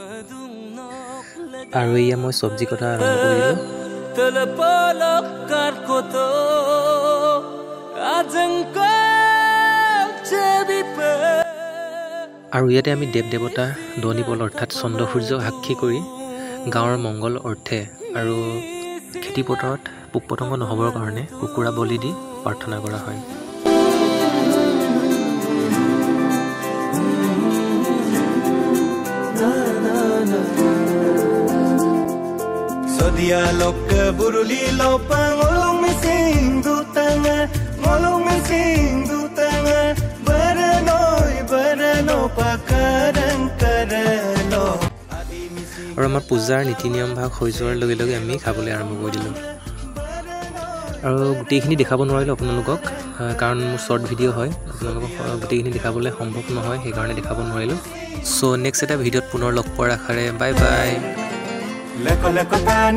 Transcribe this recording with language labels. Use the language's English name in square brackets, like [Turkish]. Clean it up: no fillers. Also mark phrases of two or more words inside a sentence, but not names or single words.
[Assamese] আৰু ইয়া মই সবজি কটা আৰম্ভ কৰিলো আৰু ইয়াতে আমি দেৱ দেৱতা দনিবল অৰ্থাৎ চন্দ্ৰ সূৰ্য সাক্ষী কৰি গাঁৱৰ মংগল অৰ্থে আৰু খেতি পথাৰত পোক পতংগ নহবৰ কাৰণে কুকুৰা বলি দি প্ৰাৰ্থনা কৰা হয় [Mising] Sodia lok buruli lopang olong mising dutanga barano pakarang karalo [Assamese] আৰু আমাৰ পূজাৰ নীতি নিয়ম ভাগ হৈ যোৱাৰ লগে লগে আমি খাবলৈ আৰম্ভ কৰি দিলো আৰু গোটেইখিনি দেখাব নোৱাৰিলো আপোনালোকক কাৰণ মোৰ [English] short video' [Assamese] হয় আপোনালোকক গোটেইখিনি দেখাবলৈ সম্ভৱ নহয় সেই কাৰণে দেখাব নোৱাৰিলো [English] so next [Assamese] এটা ভিডিঅ'ত পুনৰ লগ পোৱাৰ আশাৰে [English] bye bye